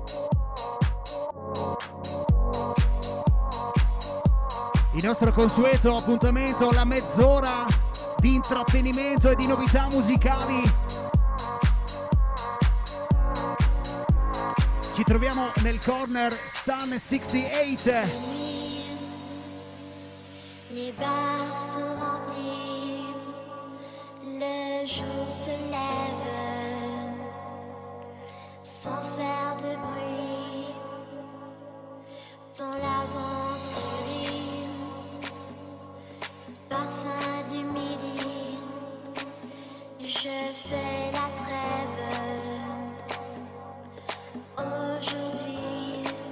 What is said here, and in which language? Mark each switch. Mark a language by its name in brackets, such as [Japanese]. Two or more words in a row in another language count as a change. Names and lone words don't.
[Italian] Il nostro consueto appuntamento, la mezz'ora di intrattenimento e di novità musicali. Ci troviamo nel corner Sun 68. [French] Les bars sont remplis, le jour se lève sans faire de bruit dans l'aventure, parfum du midi, je fais la trêve aujourd'hui.